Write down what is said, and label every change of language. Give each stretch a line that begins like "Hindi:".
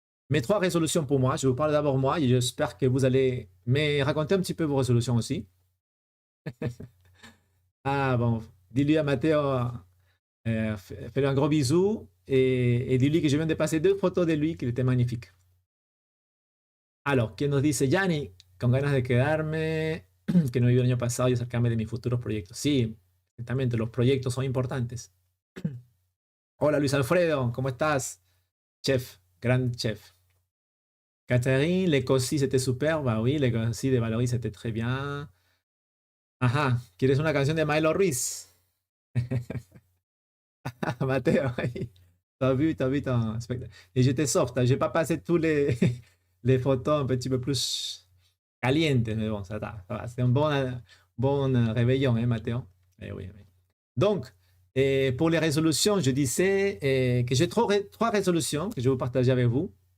French: Mes 3 résolutions pour moi. Je vais vous parler d'abord moi et j'espère que vous allez me raconter un petit peu vos résolutions aussi. Ah bon, dis-lui à Mathéo, fais-lui un gros bisou et dis-lui que je viens de passer 2 photos de lui, qu'il était magnifique.
Spanish: Alors, ¿quién nos dice? Yanni, con ganas de quedarme, que no viví el año pasado y acercarme de mis futuros proyectos. Sí, exactamente, los proyectos son importantes. Hola Luis Alfredo, ¿cómo estás?
French: Chef, grand chef. Catherine, les cossis, c'était super. Bah oui, les cossis de Valoris, c'était très bien.
Spanish: Ajá, ¿quieres una canción de Milo Ruiz?
French: Mathéo, oui. T'as vu ton spectacle. Et j'étais soft, hein, j'ai pas passé tous les, les photos un petit peu plus calientes, mais bon, ça va. C'est un bon réveillon, hein, Mathéo? Eh oui, oui. Donc, pour les résolutions, je disais que j'ai 3 résolutions que je vais vous partager avec vous.